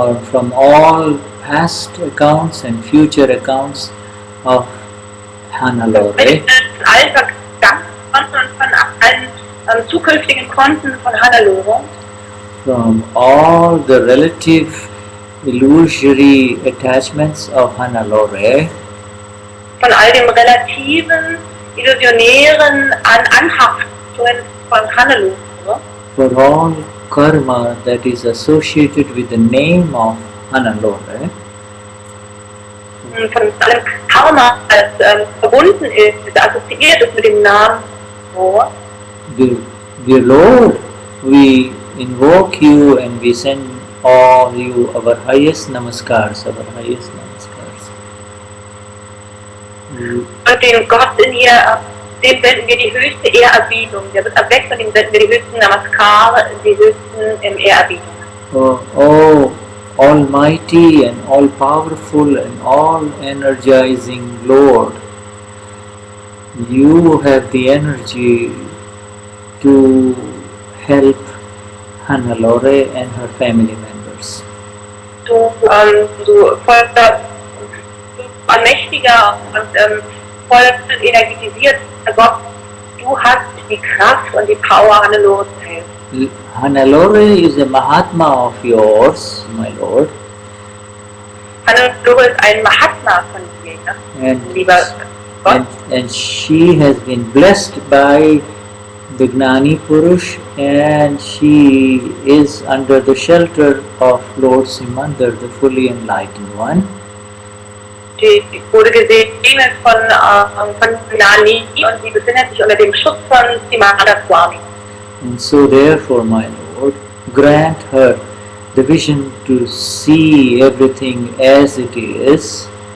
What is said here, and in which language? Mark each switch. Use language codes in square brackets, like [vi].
[en] From all past accounts and future accounts of Hannelore. [de] Allen Vergangenkonten und von allen zukünftigen Konten von Hannelore. [en] From all the relative illusory attachments of Hannelore. [de] Von all dem relativen, illusionären Anhaftungen von Hannelore. [en] For all karma that is associated with the name of Hannelore. [de] Von allem Karma, das verbunden ist, assoziiert ist mit dem Namen Lord. [en] Dear Lord, we invoke you and we send all you our highest namaskars, our highest namaskars. [de] Und den Gott in ihr, dem senden wir die höchste Ehrerbietung. Der wird erweckt und dem senden wir die höchsten Namaskare, die höchsten Ehrerbietung. [en] Oh, Almighty and all-powerful and all-energizing Lord, you have the energy to help Hannelore and her family members. [de] Du voller allmächtiger und voll energetisiert Gott, du hast die Kraft und die Power, Hannelore zu helfen. [en] Hannelore is a Mahatma of yours, my Lord. [de] Hannelore ist ein Mahatma von dir, lieber Gott. [en] And she has been blessed by the Gnani Purush, and she is under the shelter of Lord Simandar, the fully enlightened one. [de] Die wurde gesegnet von Gnani und sie befindet sich unter dem Schutz von Simandar Swami. [en] And so therefore, my Lord, grant her the vision to see everything as it is.